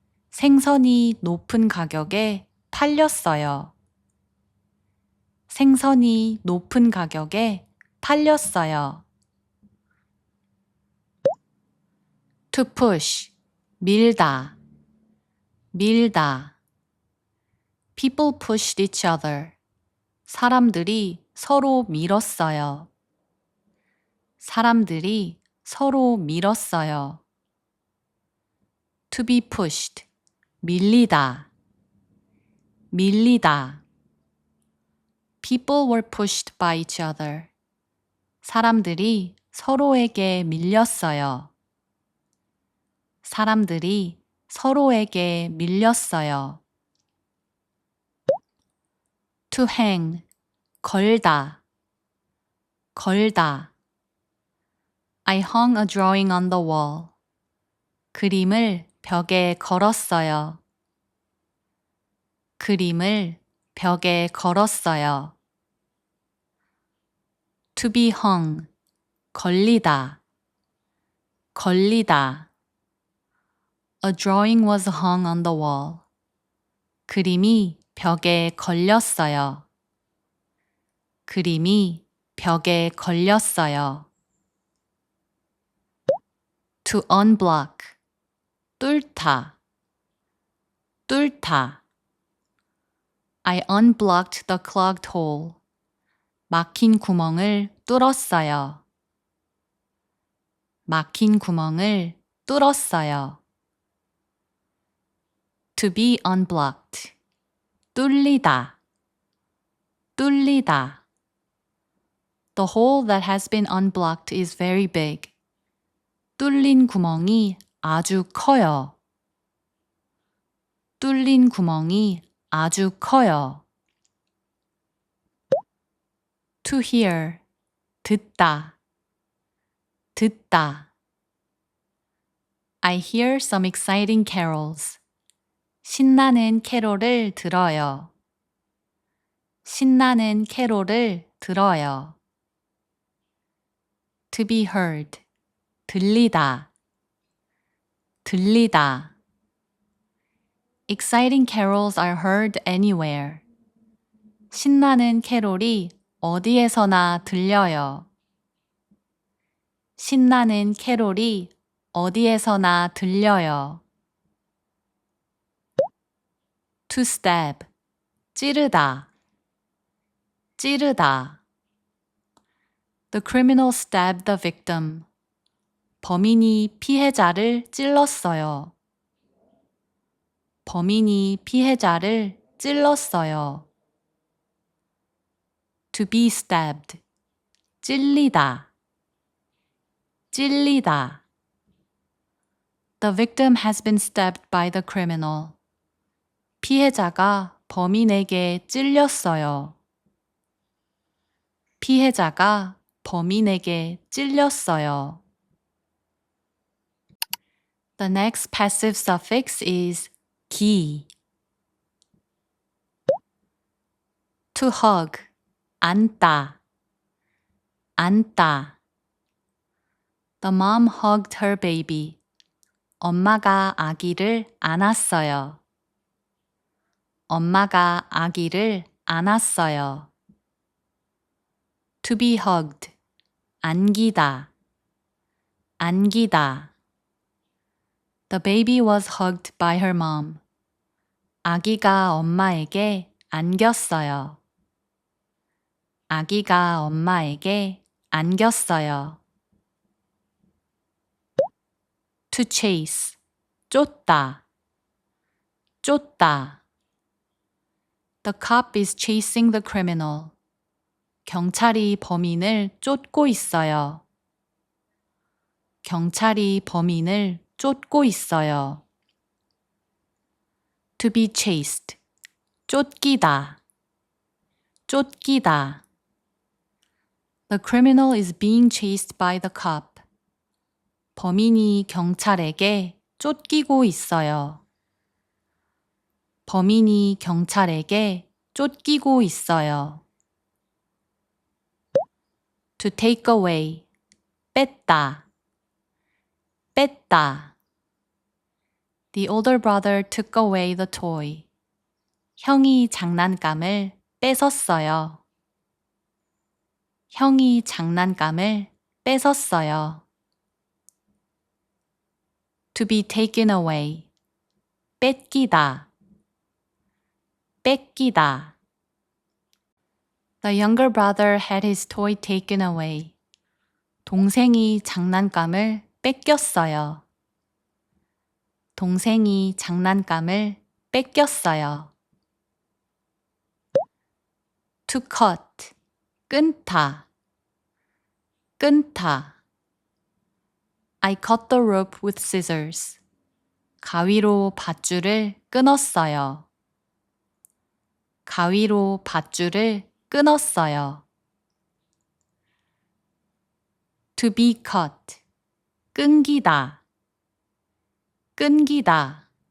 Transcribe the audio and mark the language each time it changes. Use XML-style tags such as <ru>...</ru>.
<ko>생선이 높은 가격에 팔렸어요. 생선이 높은 가격에 팔렸어요.</ko> <en>To push,</en> <ko>밀다, 밀다.</ko> <en>People pushed each other.</en> <ko>사람들이 서로 밀었어요. 사람들이 서로 밀었어요.</ko> <en>To be pushed,</en> <ko>밀리다, 밀리다.</ko> <en>People were pushed by each other.</en> <ko>사람들이 서로에게 밀렸어요. 사람들이 서로에게 밀렸어요.</ko> <en>To hang,</en> <ko>걸다, 걸다.</ko> <en>I hung a drawing on the wall.</en> <ko>그림을 벽에 걸었어요. 그림을 벽에 걸었어요.</ko> <en>To be hung,</en> <ko>걸리다, 걸리다.</ko> <en>A drawing was hung on the wall.</en> <ko>그림이 벽에 걸렸어요. 그림이 벽에 걸렸어요.</ko> <en>To unblock,</en> <ko>뚫다, 뚫다.</ko> <en>I unblocked the clogged hole.</en> <ko>막힌 구멍을 뚫었어요. 막힌 구멍을 뚫었어요.</ko> <en>To be unblocked,</en> <ko>뚫리다, 뚫리다.</ko> <en>The hole that has been unblocked is very big.</en> <ko>뚫린 구멍이 아주 커요. 뚫린 구멍이 아주 커요.</ko> <en>To hear,</en> <ko>듣다, 듣다.</ko> <en>I hear some exciting carols.</en> <ko>신나는 캐롤을 들어요. 신나는 캐롤을 들어요.</ko> <en>To be heard,</en> <ko>들리다, 들리다.</ko> <en>Exciting carols are heard anywhere.</en> <ko>신나는 캐롤이 어디에서나 들려요. 신나는 캐롤이 어디에서나 들려요.</ko> <en>To stab,</en> <ko>찌르다, 찌르다.</ko> <en>The criminal stabbed the victim.</en> <ko>범인이 피해자를 찔렀어요. 범인이 피해자를 찔렀어요.</ko> <en>To be stabbed.</en> <ko>찔리다. 찔리다.</ko> <en>The victim has been stabbed by the criminal.</en> <ko>피해자가 범인에게 찔렸어요. 피해자가 범인에게 찔렸어요.</ko> <en>The next passive suffix is 기. To hug.</en> <ko>안다. 안다.</ko> <en>The mom hugged her baby.</en> <ko>엄마가 아기를 안았어요. 엄마가 아기를 안았어요.</ko> <en>To be hugged.</en> <ko>안기다. 안기다.</ko> <en>The baby was hugged by her mom.</en> <ko>아기가 엄마에게 안겼어요. 아기가 엄마에게 안겼어요.</ko> <en>To chase.</en> <ko>쫓다. 쫓다.</ko> <en>The cop is chasing the criminal.</en> <ko>경찰이 범인을 쫓고 있어요. 경찰이 범인을 쫓고 있어요.</ko> <en>To be chased.</en> <ko>쫓기다. 쫓기다.</ko> <en>The criminal is being chased by the cop.</en> <ko>범인이 경찰에게 쫓기고 있어요. 범인이 경찰에게 쫓기고 있어요.</ko> <en>To take away.</en> <ko>뺐다. 뺐다.</ko> <en>The older brother took away the toy.</en> <ko>형이 장난감을 뺏었어요. 형이 장난감을 뺏었어요.</ko> <en>To be taken away.</en> <ko>뺏기다. 뺏기다.</ko> <en>The younger brother had his toy taken away.</en> <ko>동생이 장난감을 뺏겼어요. 동생이 장난감을 뺏겼어요.</ko> <en>To cut.</en> <ko>끊다. 끊다.</ko> <en>I cut the rope with scissors.</en> <ko>가위로 밧줄을 끊었어요. 가위로 밧줄을 끊었어요.</ko> <en>To be cut.</en> <ko>끊기다. 끊기다.</ko>